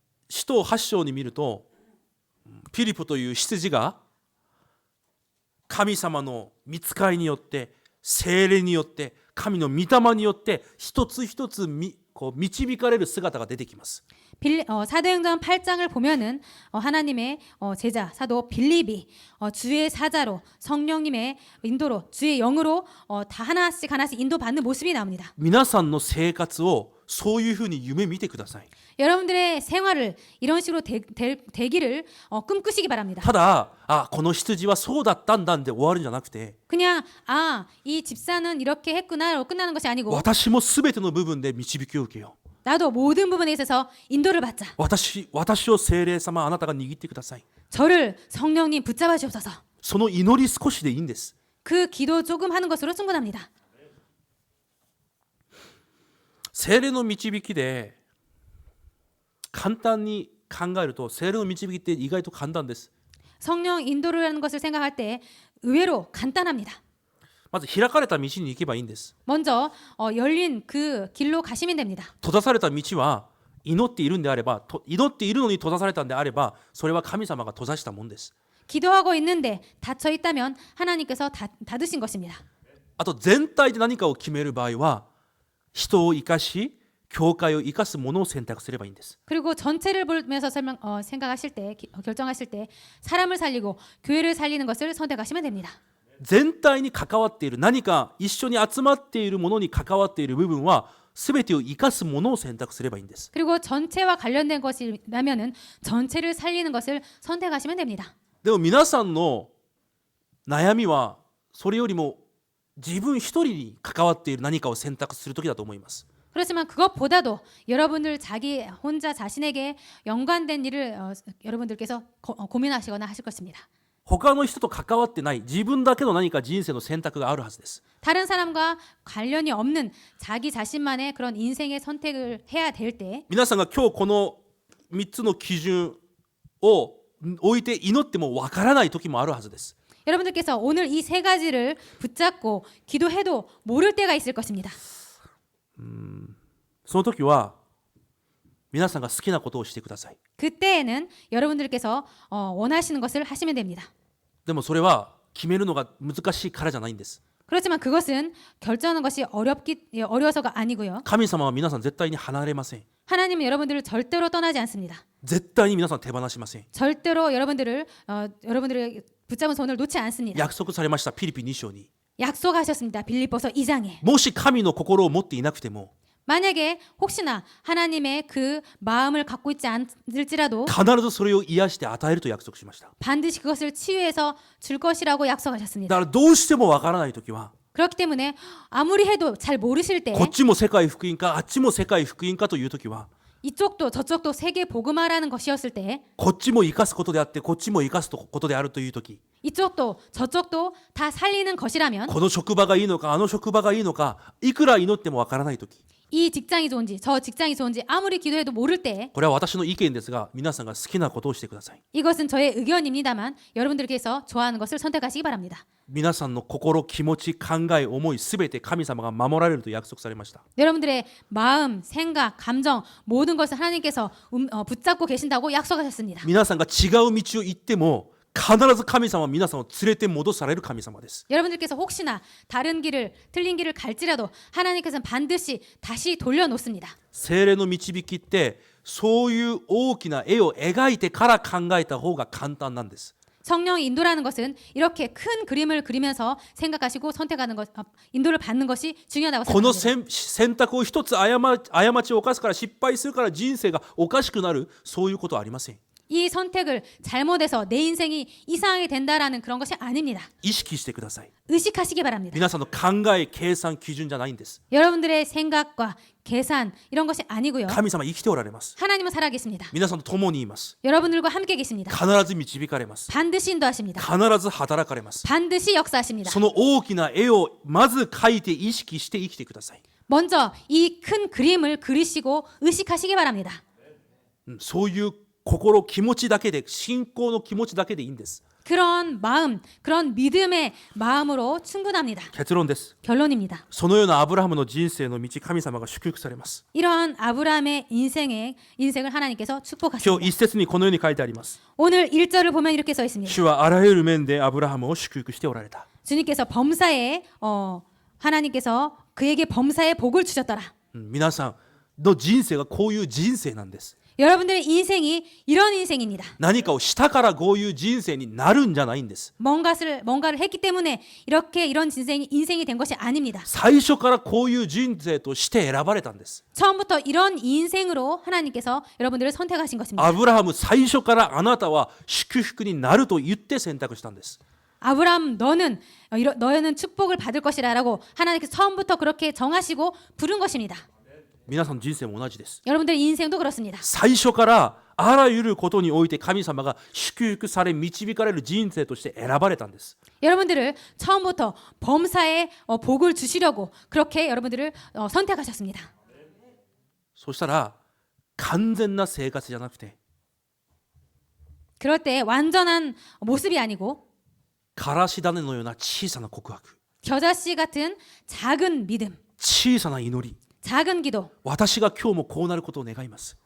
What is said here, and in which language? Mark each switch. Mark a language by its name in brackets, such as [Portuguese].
[Japanese] 使徒8章に見るとピリポという執事が神様の御使いによって聖霊によって神の御霊によって一つ一つ導かれる姿が出てきます。 [Korean] 사도행전 8장을 보면은 하나님의 제자 사도 빌립이 주의 사자로 성령님의 인도로 주의 영으로 다 하나씩 하나씩 인도받는 모습이 나옵니다. [Japanese] 皆さんの生活をそういうふうに夢見てください。 [Korean] 여러분들의 생활을 이런 식으로 되기를 꿈꾸시기 바랍니다. [Japanese] ただこの羊はそうだったんだんで終わるんじゃなくて [Korean] 그냥 이 집사는 이렇게 했구나로 끝나는 것이 아니고 [Japanese] 私も全ての部分で導きを受けよう。 [Korean] 나도 모든 부분에 있어서 인도를 받자. [Japanese] 私を聖霊様あなたが握ってください。 [Korean] 저를 성령님 붙잡아 주옵소서. [Japanese] その祈り少しでいいんです。 [Korean] 그 기도 조금 하는 것으로 충분합니다. [Japanese] 聖霊の導きで簡単に考えると聖霊の導きって意外と簡単です。 [Korean] 성령 인도를 하는 것을 생각할 때 의외로 간단합니다. [Japanese] まず開かれた道に行けばいいんです。 [Korean] 먼저 열린 그 길로 가시면 됩니다. [Japanese] 閉ざされた道は祈っているんであれば、祈っているのに閉ざされたんであれば、それは神様が閉ざしたもんです。 [Korean] 기도하고 있는데 닫혀 있다면 하나님께서 닫으신 것입니다. [Japanese] あと全体で何かを決める場合は、人を生かし、教会を生かすものを選択すればいいんです。 [Korean] 그리고 전체를 보면서 생각하실 때 결정하실 때 사람을 살리고 교회를 살리는 것을 선택하시면 됩니다. [Japanese] 全体に関わっている何か一緒に集まっているものに関わっている部分は全てを生かすものを選択すればいいんです。 [Korean] 그리고 전체와 관련된 것이라면은 전체를 살리는 것을 선택하시면 됩니다. [Japanese] でも皆さんの悩みはそれよりも自分一人に関わっている何かを選択する時だと思います。 [Korean] 그렇지만 그것보다도 여러분들 자기 혼자 자신에게 연관된 일을 여러분들께서 고민하시거나 하실 것입니다. [Japanese] 他の人と関わってない自分だけの何か人生の選択があるはずです。 [Korean] 다른 사람과 관련이 없는 자기 자신만의 그런 인생의 선택을 해야 될 때 [Japanese] 皆さんが今日この3つの基準を置いて祈ってもわからない時もあるはずです。 [Korean] 여러분들께서 오늘 이 세 가지를 붙잡고 기도해도 모를 때가 있을 것입니다. [Japanese] その時は皆さんが好きなことをしてください。 [Korean] 그때에는 여러분들께서 원하시는 것을 하시면 됩니다. [Japanese] でもそれは決めるのが難しいからじゃないんです。 [Korean] 그렇지만 그것은 결정하는 것이 어려워서가 아니고요. [Japanese] 神様は皆さん絶対に離れません。 [Korean] 하나님은 여러분들을 절대로 떠나지 않습니다. [Japanese] 絶対に皆さん手放しません。 [Korean] 절대로 여러분들의 붙잡은 손을 놓지 않습니다. [Japanese] 約束されましたピリピ2章に。 [Korean] 약속하셨습니다. 빌립보서 2장에. [Japanese] もし神の心を持っていなくても [Korean] 만약에 혹시나 하나님의 그 마음을 갖고 있지 않을지라도 [Japanese] 必ずそれを癒して与えると約束しました。 [Korean] 반드시 그것을 치유해서 줄 것이라고 [Japanese] だ [Korean] 약속하셨습니다. [Japanese] からどうしてもわからない時は [Korean] 그렇기 때문에 아무리 해도 잘 모르실 때 [Japanese] こっちも世界福音かあっちも世界福音かという時は [Korean] 이쪽도 저쪽도 세계 복음화라는 것이었을 때 [Japanese] こっちも生かすことであってこっちも生かすことであるという時 [Korean] 이쪽도 저쪽도 다 살리는 것이라면 [Japanese] この職場がいいのかあの職場がいいのかいくら祈ってもわからない時 [Korean] 이 직장이 좋은지 저 직장이 좋은지 아무리 기도해도 모를 때 [Japanese] これは私の意見ですが皆さんが好きなことをしてください。 [Korean] 이것은 저의 의견입니다만 여러분들께서 좋아하는 것을 선택하시기 바랍니다. [Japanese] 皆さんの心気持ち考え思いすべて神様が守られると約束されました。 [Korean] 여러분들의 마음, 생각, 감정 모든 것을 하나님께서 붙잡고 계신다고 약속하셨습니다. [Japanese] 皆さんが違う道を行っても必ず神様は皆さんを連れて戻される神様です。 [Korean] 여러분들께서 혹시나 다른 길을 틀린 길을 갈지라도 하나님께서는 반드시 다시 돌려놓습니다. [Japanese] 聖霊の導きってそういう大きな絵を描いてから考えた方が簡単なんです。 [Korean] 성령 인도라는 것은 이렇게 큰 그림을 그리면서 생각하시고 선택하는 것, 인도를 받는 것이 중요하다고 [Japanese] この [Korean] 생각합니다. [Japanese] 選択を一つ過ちを犯すから失敗するから人生がおかしくなるそういうことはありません。 [Korean] 이 선택을 잘못해서 내 인생이 이상하게 된다라는 그런 것이 아닙니다. [Japanese] 意識してください。 [Korean] 의식하시기 바랍니다. [Japanese] 皆さんの考え計算基準じゃないんです。 [Korean] 여러분들의 생각과 계산 이런 것이 아니고요. [Japanese] 神様生きておられます。 [Korean] 하나님은 살아계십니다. [Japanese] 皆さんと共にいます。 [Korean] 여러분들과 함께 계십니다. [Japanese] 必ず導かれます。 [Korean] 반드시 인도하십니다. [Japanese] 必ず働かれます。 [Korean] 반드시 역사하십니다. [Japanese] その大きな絵をまず描いて意識して生きてください。 [Korean] 먼저 이 큰 그림을 그리시고 의식하시기 바랍니다. [Japanese] そういう心気持ちだけで信仰の気持ちだけでいいんです。 [Korean] 그런 마음, 그런 믿음의 마음으로 충분합니다. [Japanese] 結論です。 [Korean] 결론입니다. [Japanese] そのようなアブラハムの人生の道神様が祝福されます。 [Korean] 이러한 아브라함의 인생을 하나님께서 [Japanese] 今 [Korean] 축복하십니다. [Japanese] 日一節にこのように書いてあります。 [Korean] 오늘 1절을 보면 이렇게 써 있습니다. [Japanese] 主はあらゆる面でアブラハムを祝福しておられた。 [Korean] 주님께서 범사에 하나님께서 그에게 범사에 복을 주셨더라. [Japanese] 皆さんの人生がこういう人生なんです。 [Korean] 여러분들의 인생이 이런 인생입니다. [Japanese] 何かをしたからこういう人生になるんじゃないんです。 [Korean] 뭔가를 했기 때문에 이런 인생이 된 것이 아닙니다. [Japanese] 最初からこういう人生として選ばれたんです。 [Korean] 처음부터 이런 인생으로 하나님께서 여러분들을 선택하신 것입니다. [Japanese] アブラハム最初からあなたは祝福になると言って選択したんです。 [Korean] 아브라함 너는 축복을 받을 것이라라고 하나님께서 처음부터 그렇게 정하시고 부른 것입니다. [Japanese] 皆さんの人生も同じです。 [Korean] 여러분들의 인생도 그렇습니다. [Japanese] 最初からあらゆることにおいて神様が祝福され導かれる人生として選ばれたんです。 [Korean] 여러분들을 처음부터 범사에 복을 주시려고 그렇게 여러분들을 선택하셨습니다. [Japanese] そしたら完全な生活じゃなくて [Korean] 그럴 때 완전한 모습이 아니고 [Japanese] からし種のような小さな告白、 [Korean] 겨자씨 같은 작은 믿음, [Japanese] 小さな祈り、 [Korean] 작은 기도. [Japanese] 私が今日もこうなることを願います。